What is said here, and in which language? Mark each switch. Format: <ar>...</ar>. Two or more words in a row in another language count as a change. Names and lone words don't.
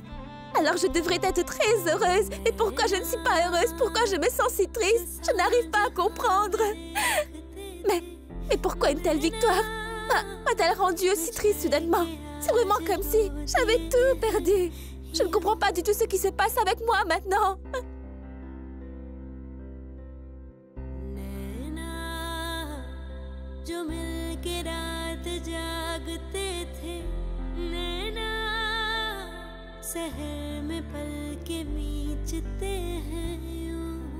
<fr>Alors je devrais être très heureuse. Et pourquoi je ne suis pas heureuse? Pourquoi je me sens si triste? Je n'arrive pas à comprendre. Mais pourquoi une telle victoire m'a-t-elle rendue aussi triste soudainement? C'est vraiment comme si j'avais tout perdu. Je ne comprends pas du tout ce qui se passe avec moi maintenant.</fr> <hi>जो मिलके रात जागते थे नैना शहर में पल के बीचते हैं यूं</hi>